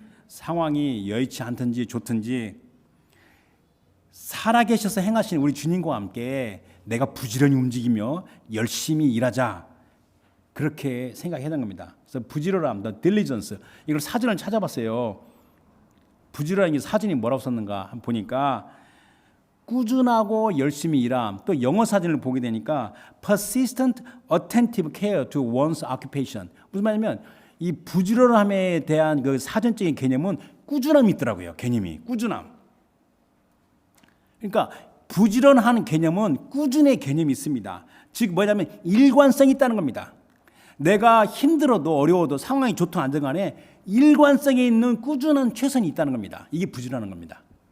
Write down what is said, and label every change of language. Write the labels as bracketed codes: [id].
[ko] 상황이 여의치 않든지 좋든지 살아계셔서 행하신 우리 주님과 함께 내가 부지런히 움직이며 열심히 일하자, 그렇게 생각해야 되는 겁니다. 그래서 부지런함, the diligence, 이걸 사전을 찾아봤어요. 부지런한 게 사전이 뭐라고 썼는가 한번 보니까 꾸준하고 열심히 일함. 또 영어 사전을 보게 되니까 [en] persistent, attentive care to one's occupation. [ko] 무슨 말이냐면 이 부지런함에 대한 그 사전적인 개념은 꾸준함이 있더라고요. 개념이 꾸준함. 그러니까 부지런한 개념은 꾸준의 개념이 있습니다. 즉 뭐냐면 일관성이 있다는 겁니다. 내가 힘들어도 어려워도 상황이 좋든 안 좋든 간에 일관성에 있는 꾸준한 최선이 있다는 겁니다. 이게 부지런한 겁니다.